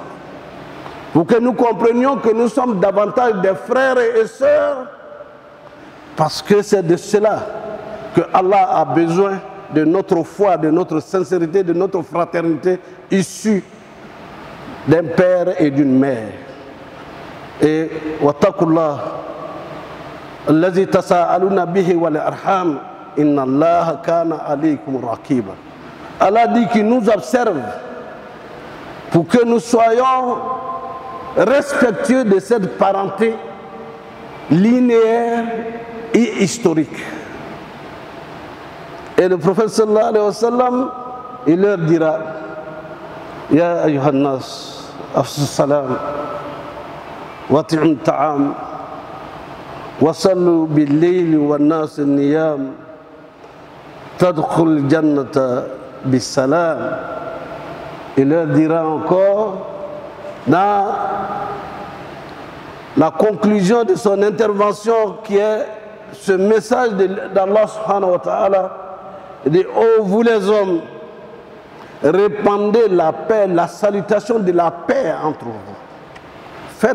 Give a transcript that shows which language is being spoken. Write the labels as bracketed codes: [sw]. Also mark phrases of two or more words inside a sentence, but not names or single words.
[fr] Pour que nous comprenions que nous sommes davantage des frères et sœurs, parce que c'est de cela que Allah a besoin de notre foi, de notre sincérité, de notre fraternité issue d'un père et d'une mère. [ar] Et واتقوا الله الذي تساءلون به والأرحام إن الله كان عليكم رقيبا. [fr] Allah dit qu'il nous observe pour que nous soyons respectueux de cette parenté linéaire et historique. Et le prophète [ar] صلى الله عليه وسلم, [fr] il leur dira, [ar] يا أيها الناس أفشوا السلام وأطعموا الطعام وصلوا بالليل والناس نيام تدخلوا الجنة بسلام. [fr] Il leur dira encore, dans la conclusion de son intervention, qui est ce message d'Allah [ar] سبحانه وتعالى, [fr] il dit, oh vous les hommes, répandez la paix, la salutation de la paix entre vous.